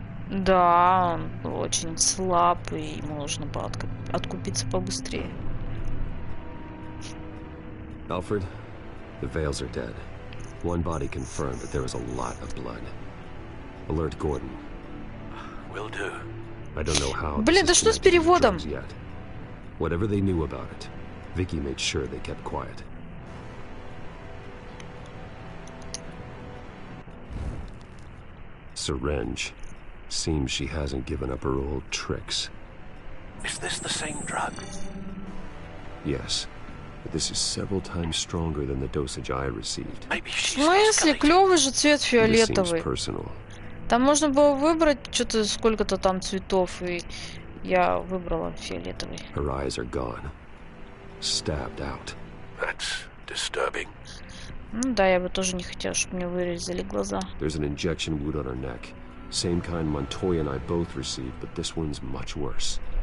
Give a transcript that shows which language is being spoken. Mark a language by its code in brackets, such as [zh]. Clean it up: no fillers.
[ru] Да, он очень слаб, и ему нужно было откупиться побыстрее. [en] Alfred, the Vales are dead. One body confirmed, but there was a lot of blood. Alert Gordon. Will do. I don't know how. [ru] Блин, да что с переводом? [en] Whatever they knew about it, Vicky made sure they kept quiet. Syringe. Seems she hasn't given up her old tricks. Is this the same drug? Yes. But this is several times stronger than the dosage I received. [ru] В смысле? Клёвый же цвет фиолетовый. Там можно было выбрать что-то, сколько-то там цветов, и я выбрала фиолетовый. [en] Her eyes are gone. Stabbed out. That's disturbing. [ru] Ну да, я бы тоже не хотела, чтобы мне вырезали глаза. [en] There's an injection wound on her neck. Same kind Montoya and I both received, but this one's much worse.